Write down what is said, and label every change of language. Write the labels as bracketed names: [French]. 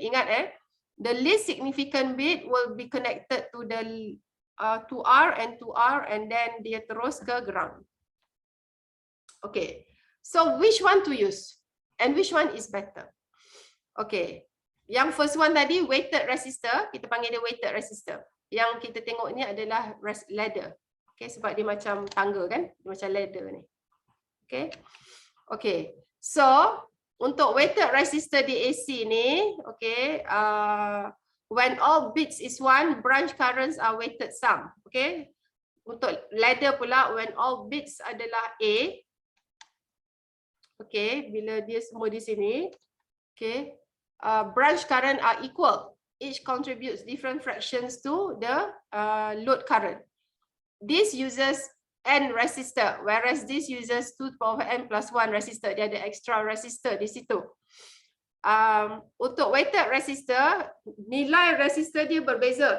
[Malay] Ingat [English] the least significant bit will be connected to the 2R and 2R, and then [Malay] dia terus ke ground. [English] Okay, so which one to use and which one is better? [Malay] Okay, yang [English] first one [Malay] tadi weighted resistor, kita panggil dia weighted resistor. Yang kita tengok ni adalah ladder. Okay, sebab dia macam tangga kan, dia macam ladder ni. Okay, okay, so untuk weighted resistor DAC ni, okay, [English] when all bits is 1, branch currents are weighted sum. Okay. [Malay] Untuk ladder pula, [English] when all bits [Malay] adalah A. Okay, bila dia semua di sini. Okay. [English] Branch current are equal. Each contributes different fractions to the load current. This uses n resistor, whereas this uses 2 to the power n plus 1 resistor. [Malay] Dia ada extra resistor di situ. Untuk weighted resistor, nilai resistor dia berbeza.